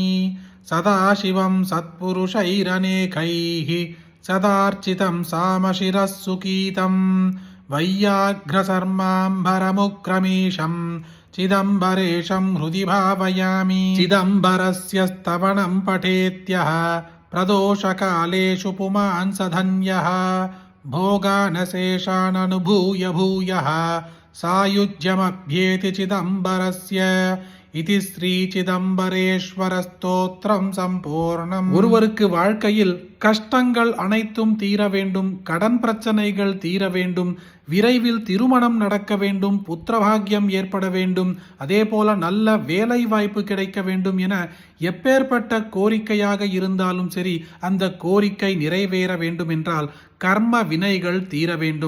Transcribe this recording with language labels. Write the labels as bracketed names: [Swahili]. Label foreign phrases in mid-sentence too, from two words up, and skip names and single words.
[Sanskrit] सदाशिवं सत्पुरुषैरनेकैः सदार्चितं सामशिरः सुकीतं वैयाघ्रसर्माम्बरमुक्रमीशं चिदम्बरेशं हृदि भावयामि. चिदम्बरस्य स्तवनं पठेत्यः प्रदोषकालेषु पुमान् स धन्यः भोगानशेषाननुभूय भूयः सायुज्यमभ्येति चिदम्बरस्य इति श्री चिदम्बरेश्वर स्तोत्रं सम्पूर्णम्. [Tamil] ஒருவருக்கு வாழ்க்கையில் கஷ்டங்கள் அனைத்தும் தீர வேண்டும், கடன் பிரச்சனைகள் தீர வேண்டும், விரைவில் திருமணம் நடக்க வேண்டும், புத்திரபாகியம் ஏற்பட வேண்டும், அதே போல நல்ல வேலை வாய்ப்பு கிடைக்க வேண்டும் என எப்பேற்பட்ட கோரிக்கையாக இருந்தாலும் சரி, அந்த கோரிக்கை நிறைவேற வேண்டும் என்றால் கர்ம வினைகள் தீர வேண்டும்.